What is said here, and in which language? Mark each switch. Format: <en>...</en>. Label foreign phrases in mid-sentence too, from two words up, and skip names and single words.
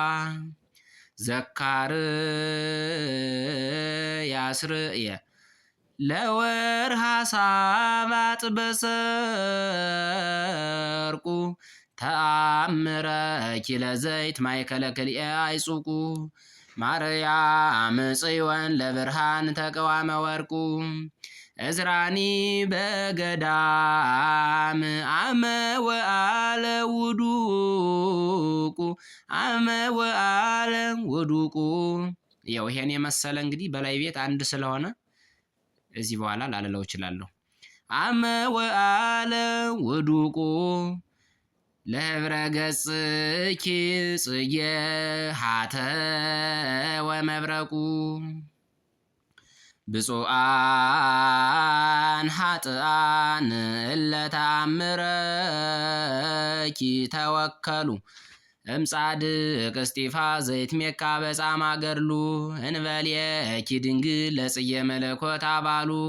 <gez>ዘካርያስርየ ለወርሃ ሳባጥ በሰርቁ ተአምረኪ ለዘይት ማእከለ ክልኤ አይጹቁ ማርያም ጽዮን ለብርሃን ተቀዋመ ወርቁ እዝራኒ በገዳም አመ ወአለ ውዱቁ አመ ወአለ ውዱቁ።</gez> <am>ያው ይሄን የመሰለ እንግዲህ በላይ ቤት አንድ ስለሆነ እዚህ በኋላ ላልለው እችላለሁ።</am> <gez>አመ ወአለ ውዱቁ ለህብረ ገጽኪ ጽጌ ሀተ ወመብረቁ ብፁዓን ኃጥኣን እለ ተአምረኪ ተወከሉ እምጻድቅ እስጢፋ ዘይትሜካ በጻማ ገድሉ እንበልየኪ ድንግል ለጽጌ መለኮት አባሉ</gez>